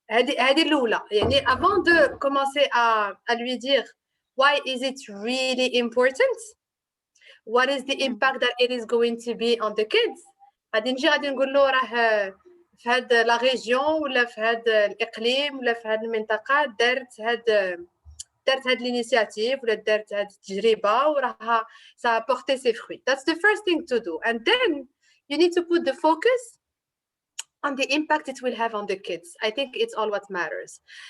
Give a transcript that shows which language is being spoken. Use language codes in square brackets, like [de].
[ar] هذه الاولى، يعني [fr] avant de commencer à lui dire [en] why is it really important, what is the impact that it is going to be on the kids. [ar] غادي نقول له راه في هاد لا ريجيون ولا في هاد الاقليم ولا في هاد المنطقه دارت هاد الانيشياتيف ولا دارت هاد التجربه وراها [fr] ça a porté ses fruits. [en] That's the first thing to do, and then you need to put the focus on the impact it will have on the kids. I think it's all what matters.